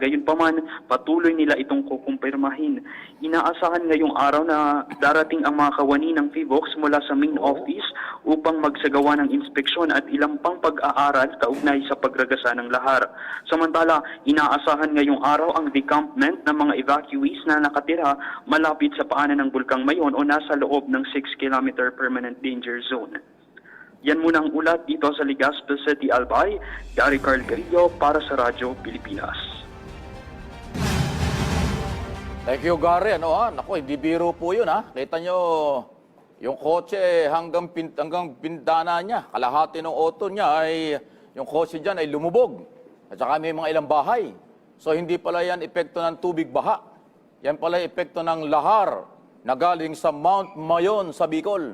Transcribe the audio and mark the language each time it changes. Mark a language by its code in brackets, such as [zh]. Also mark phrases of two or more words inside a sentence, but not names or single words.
[tl] Gayunpaman, patuloy nila itong kukumpirmahin. Inaasahan ngayong araw na darating ang mga kawani ng PBOX mula sa [en] main office [tl] upang magsagawa ng inspeksyon at ilang pang pag-aaral kaugnay sa pagragasa ng lahar. Samantala, inaasahan ngayong araw ang decampment ng mga evacuees na nakatira malapit sa paanan ng Bulkang Mayon o nasa loob ng 6-kilometer [en] permanent danger zone. [tl] Yan muna ang ulat dito sa Legazpi City, Albay. Gary Carillo para sa Radyo Pilipinas. [en] Thank you, Gary. [tl] Naku, hindi biro po yun, ha? Kita nyo, yung kotse hanggang pintana niya, kalahati ng auto niya ay, yung kotse dyan ay lumubog. At saka may mga ilang bahay. So hindi pala yan epekto ng tubig baha. Yan pala epekto ng lahar na galing sa Mount Mayon sa Bicol.